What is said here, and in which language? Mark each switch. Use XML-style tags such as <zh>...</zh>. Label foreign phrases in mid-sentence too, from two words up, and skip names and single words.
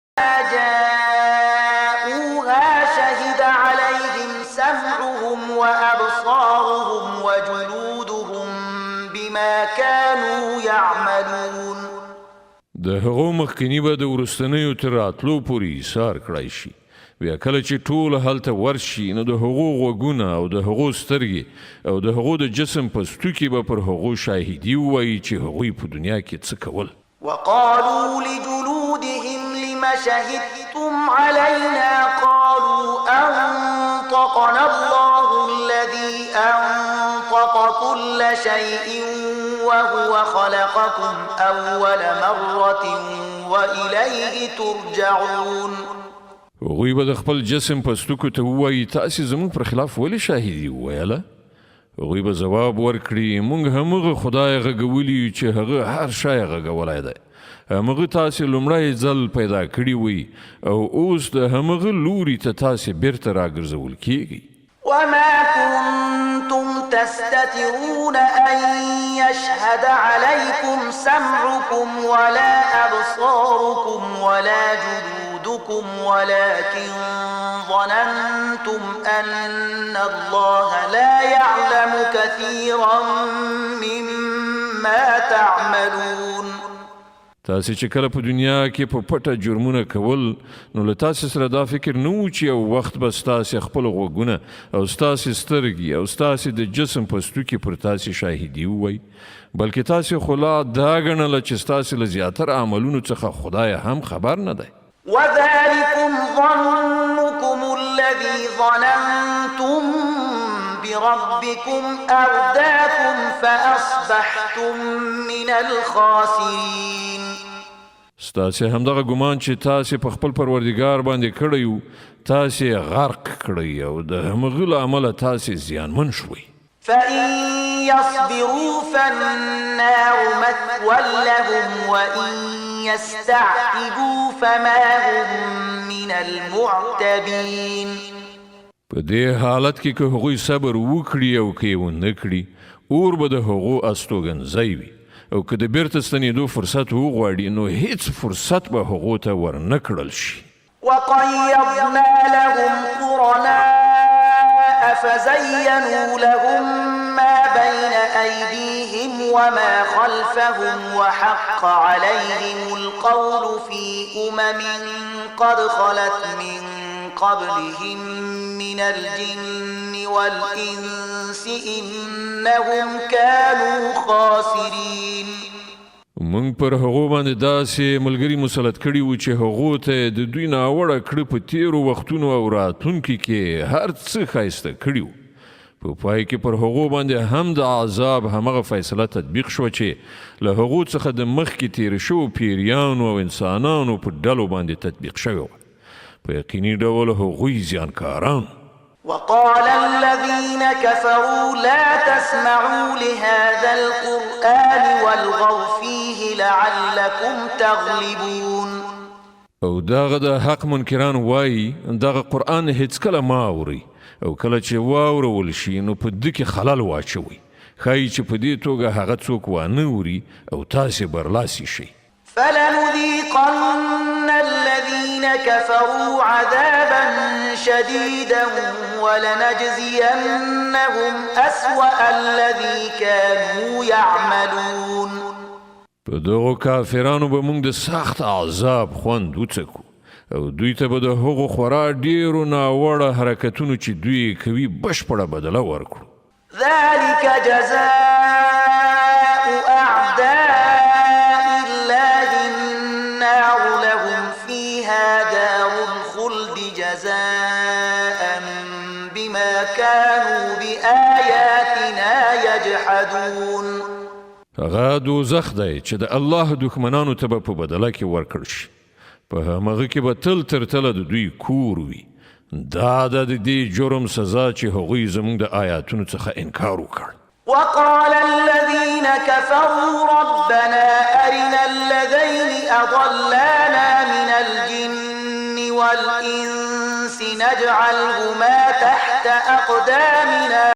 <ar>جاءوها شهد عليهم سمعهم وأبصارهم وجلودهم بما كانوا يعملون.</ar> <ps>د هغو مخکینی به د وروستنیو تر راتلو پورې ایثار کړی شي. بیا کله چې ټول هلته ورشي نو د هغو غوږونه او د هغو سترګې او د هغو د جسم په ستوکي به پر هغو شاهدي ووایي چې هغوی په دنیا کې څه کول.</ps> <ar>وقالوا لجلودهم لم شهدتم علينا قالوا أنطقنا الله الذي أنطق كل شيء وهو خلقكم أول مرة وإليه ترجعون.</ar> <ps>هغوی به د خپل جسم په ستوکو ته ووایي تاسې زموږ پر خلاف ولې شاهدي وویله؟ هغوی به ځواب ورکړي موږ همغه خدای غږولی یو چې هغه هر شی غږولی دی. همغه تاسې لومړی ځل پیدا کړي وي او اوس د همغه لوري ته تاسې بیرته راګرځول کیږي.</ps> <ar>وما كنتم تستترون أن يشهد عليكم سمعكم ولا أبصاركم ولا جلودكم ولكن ظننتم أن الله لا يعلم كثيرا مما تعملون.</ar> <ps>تاسې چې کله په دنیا کې په پټه جرمونه کول نو له تاسې سره دا فکر نه و چې یو وخت به ستاسې خپل غوږونه او ستاسې سترګې او ستاسې د جسم په ستوکي پر تاسې شاهدي ووایي، بلکې تاسې خو لا دا ګڼله چې ستاسې له زیاتره عملونو څخه خدای هم خبر نه دی.</ps> <ar>وذلكم ظنكم الذي ظننتم بربكم أرداكم فأصبحتم من الخاسرين.</ar> <ps>ستاسې همدغه ګمان چې تاسې په خپل پروردګار باندې کړی و تاسې غرق کړی او د همغه له امله تاسې زیانمن شوئ.</ps> <ar>فإن يصبروا فالنار مثوى لهم وإن يستعتبوا فما هم من المعتبين.</ar> <ps>په دې حالت کې که هغوی صبر وکړي او که یې ونه کړي اور به د هغو استوګنځی وي او که د بیرته ستنېدو فرصت وغواړي نو هیڅ فرصت به هغو ته ورنه کړل شي.</ps> <ar>وقيضنا لهم قرناء فزينوا لهم ما بين أيديهم وما خلفهم وحق عليهم القول في قد خلت من قبلهم من الجن والإنس إنهم كانوا خاسرين.</ar> <ps>موږ پر هغو باندې داسې ملګري مسلط کړي وو چې هغو ته د دوی ناوړه کړه په تیرو وختونو او راتلونکي کې هر څه ښایسته کړي وو. په پای کې پر هغو باندې هم د عذاب همغه فیصله تطبیق شوه چې له هغو څخه د مخکې تیر شوو پیریانو او انسانانو په ډلو باندې تطبیق شوی وه. په یقیني ډول هغوی زیانکاران.</ps> <ar>وقال الذين كفروا لا تسمعوا لهذا القرآن والغوا فيه لعلكم تغلبون.</ar> <ps>او داغه د حق منکران وایي دغه قرآن هیڅکله مه اورئ او کله چې واورول شي نو په ده کې خلل واچوئ، ښایي چې په دې توګه هغه څوک وانه اوري او تاسې برلاسي شئ.</ps> <ar>فلنذيقن الذين كفروا عذابا شديدا ولنجزينهم أسوأ الذي كانوا يعملون.</ar> <ps>په دغو کافرانو به موږ د سخت عذاب خوند وڅکو او دوی ته به د هغو خورا ډیرو ناوړه حرکتونو چې دوی کوي بشپړه بدله ورکړو.</ps> <ar>ذلك جزاء أعداء الله النار لهم فيها دار الخلد جزاء بما كانوا بآياتنا يجحدون.</ar> <ps>هغه دوزخ دی چې د الله دښمنانو ته به په بدله کې ورکړ شي، په همغه کې به تل تر تله د دوی کور وي. دا د دې جرم سزا چې هغوی زموږ د آیاتونو څخه انکار وکړ.</ps> <ar>وقال الذين كفروا ربنا أرنا الذين أضلانا من الجن والإنس نجعلهما تحت أقدامنا</ar>